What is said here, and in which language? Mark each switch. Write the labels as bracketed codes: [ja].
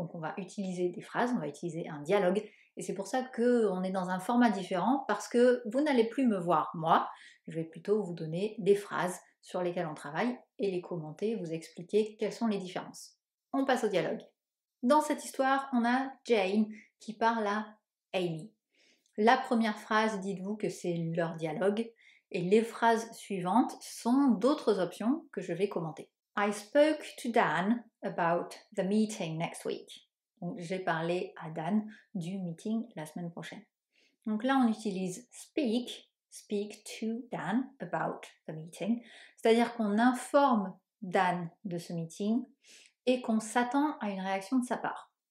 [fr] Donc on va utiliser des phrases, on va utiliser un dialogue, et c'est pour ça qu'on est dans un format différent, parce que vous n'allez plus me voir moi, je vais plutôt vous donner des phrases sur lesquelles on travaille et les commenter, vous expliquer quelles sont les différences. On passe au dialogue. Dans cette histoire, on a Jane qui parle à Amy. La première phrase, dites-vous que c'est leur dialogue, et les phrases suivantes sont d'autres options que je vais commenter. [en] I spoke to Dan about the meeting next week. [fr] Donc j'ai parlé à Dan du meeting la semaine prochaine. Donc là, on utilise [en] speak to Dan about the meeting, [fr] c'est-à-dire qu'on informe Dan de ce meeting et qu'on s'attend à une réaction de sa part.